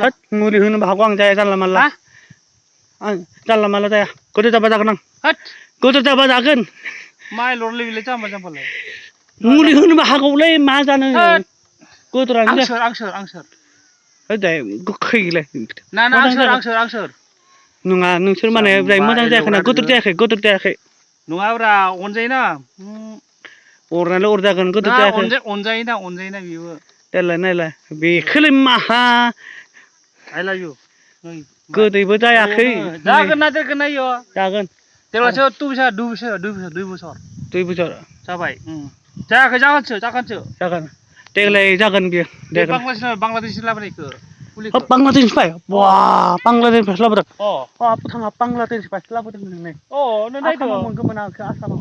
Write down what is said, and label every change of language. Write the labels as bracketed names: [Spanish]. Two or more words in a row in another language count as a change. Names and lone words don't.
[Bodo] होद मुलि होनोबो हागौ आं जाया जानला मानला आं जानला मानला जाया गोदो जाबा जागोन आं गोदो जाबा जागोन मुलि होनोबो हागौलै मा जानो गोदोरानो दे गोखैलै आंसोर नङा नोंसोर माने मोजां जायाखै ना गोदोर जायाखै नङाब्रा अनजायोना अरनायालाय अरजागोन गोदोर जायाखै अनजायोना बियो देलाय नायलाय बेखौलाय माहा [English] I love you [Bodo] गोदैबो जायाखै जागोन ना देरगोन ना इयो जागोन देग्लायसो दुइ बोसोर जाबाय जायाखै जागोन देग्लाय जागोन बियो बांलादेशनि लाबोनायखौ बांलादेशनिफ्राय बा बांलादेशनिफ्रायसो लाबोदों भुटाना बांलादेशनिफ्रायसो लाबोदों नोंलाय आसामाव मोनगोन आसामाव